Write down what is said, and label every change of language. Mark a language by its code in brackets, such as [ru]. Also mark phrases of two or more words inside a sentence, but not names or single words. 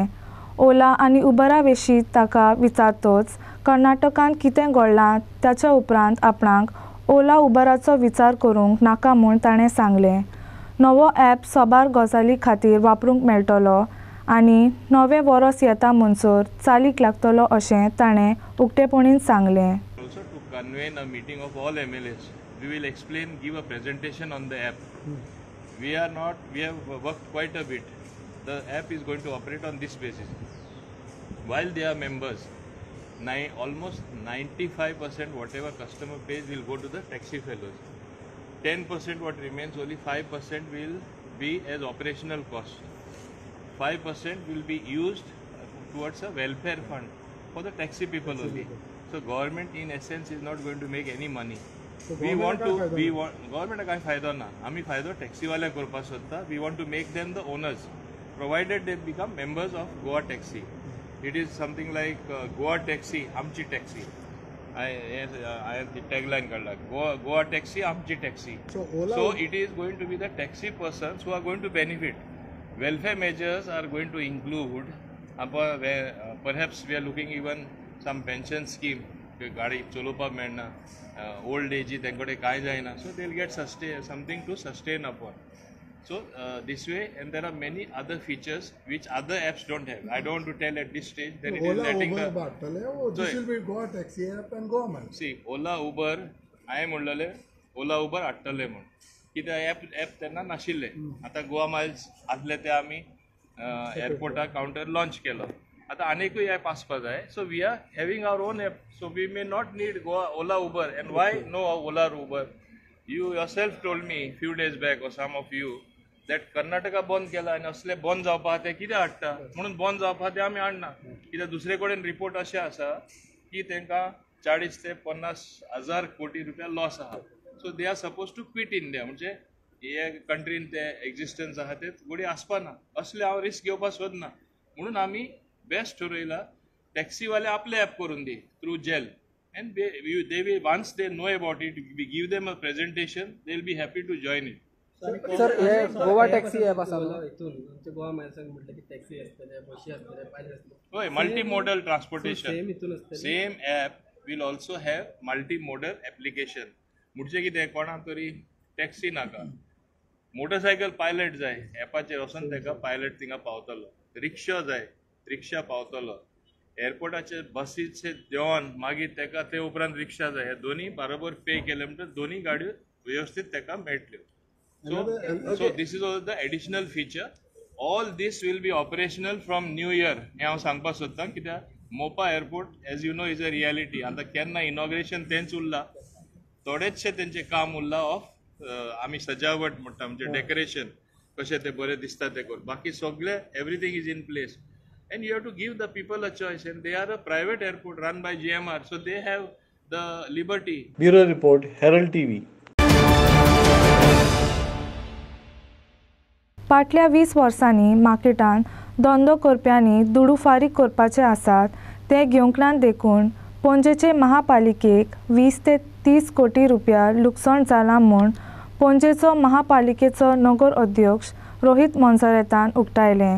[kok] ओला आनी उबरा विशीं ताका विचारतच कर्नाटकांत कितें घडलां ताच्या उपरांत आपणाक ओला उबराचो विचार करूंक नाका म्हूण ताणें सांगलें. नवो ॲप सोबार गजाली खातीर वापरूंक मेळटलो आनी नवें वरस येता म्हणसर चालीक लागतलो अशें ताणें उक्तेपणीन सांगलें. [en] Also to convene a meeting of all MLAs, we will explain, give a presentation on the app. We have worked quite a bit. The app is going to operate on this basis. While they are members, almost 95% whatever customer pays will go to the taxi fellows. 10% what remains, only 5% will be as operational cost. 5% will be used towards a welfare fund for the taxi people only. So government in essence is not going to make any money. [kok] Government काय फायदो ना. आमी फायदो टॅक्सीवाल्यांक करपाक सोदता. [en] We want to make them the owners, provided they become members of Goa Taxi. It is something like Goa Taxi, [kok] आमची टॅक्सी. [en] I the tagline called Goa Taxi, [kok] आमची टॅक्सी. [en] So it is going to be the taxi persons who are going to benefit. Welfare measures are going to include, perhaps we are looking even some pension scheme. [kok] गाडी चलोवपाक मेळना, [en] old age [kok] तेंकडे कांय जायना, [en] so they will get something to sustain upon. So this way, and there are many other features which other apps don't have. I don't want to tell at this stage. Then it is letting the. This will be Goa Taxi app and Goa Man. [kok] See, Ola Uber, [en] I am [kok] म्हणलेले Ola Uber हाडटले म्हूण. कित्याक ॲप तेन्ना नाशिल्ले. आतां गोवा मायल्स आसले ते आमी एअरपोर्टार काउंटर लॉन्च केलो. आता आनेकूय ॲप आसपा जाय. [en] so we are having our own app. so we may not need Ola Uber. And why no Ola Uber? You yourself told me few days back, or some of you, that [kok] कर्नाटका बंद केला आनी असले बंद जावपा ते कित्याक हाडटा म्हणून बंद जावपा ते आमी हाडना. कित्याक दुसरे कडेन रिपोर्ट अशें आसा की तांकां 40 ते 50 हजार कोटी रुपया लॉस आहा. [en] so they are suppose to quit India. [kok] म्हणजे हे कंट्रीन ते एक्झिस्टन्स आहा ते गोडी आसपाना. असले हांव रिस्क घेवपाक सोदना म्हणून आमी बेस्ट ठरयला टॅक्सीवाले आपले ॲप करून दी थ्रू जेल. [en] And they will, once they know about it, we give them a presentation, they'll be happy to join it. [kok] सर हे गोवा टॅक्सी ॲप आसा हितून आमच्या गोवा मायल्सांक म्हटलं की टॅक्सी आसतले, बशी आसतले, पायलट आसतले. [en] होय, multimodal transportation. Same app will also have multimodal application. [kok] म्हणजे कितें कोणाक तरी टॅक्सी नाका, मोटरसायकल पायलट जाय, ॲपाचेर वचून ताका पायलट थिंगा पावतलो. रिक्षा जाय, रिक्षा पावतलो. एअरपोर्टाचे बसीचे देंवन मागीर ताका ते उपरांत रिक्षा जाय. हे दोनी बरोबर पे केले म्हणटच दोनी गाडयो व्यवस्थीत ताका मेळटल्यो. [en] So this is all the additional feature. All this will be operational from New Year. [kok] हे हांव सांगपाक सोदतां कित्याक मोपा एअरपोर्ट [en] as you know is a reality. [kok] आतां केन्ना इनॉग्रेशन तेंच उरलां, थोडेचशे तेंचें काम उरलां ऑफ आमी सजावट म्हणटा म्हणजे डेकोरेशन कशें तें बरें दिसता तें कर. बाकी सगळें [en] everything is in place. And you have to give the people a choice, and they are a private airport run by GMR, so they have the liberty. Bureau Report, Herald TV. [kok] फाटल्या 20 वर्सांनी मार्केटान धंदो करप्यांनी दुडू फारीक करपाचे आसात ते घेवंकनान देखून पणजेचे महापालिकेक 20 ते 30 कोटी रुपया लुकसाण जालां म्हूण पणजेचो महापालिकेचो नगर अध्यक्ष रोहित मोन्सारेतान उक्तायलें.